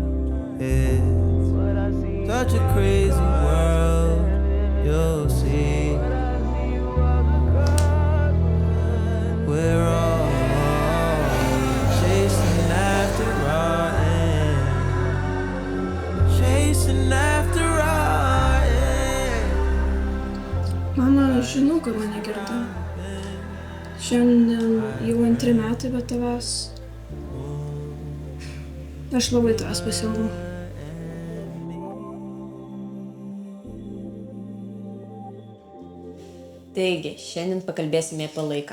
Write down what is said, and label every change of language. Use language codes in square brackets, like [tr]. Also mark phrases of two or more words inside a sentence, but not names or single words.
[en] It's such a crazy world, you'll see. We're all chasing after our end, chasing after our end. [lt] Mama, žinau, kad mane girdi. Šiandien jau 2 metai be tavęs. Aš labai tavęs pasiilgau. Taigi, šiandien pakalbėsime apie laiką.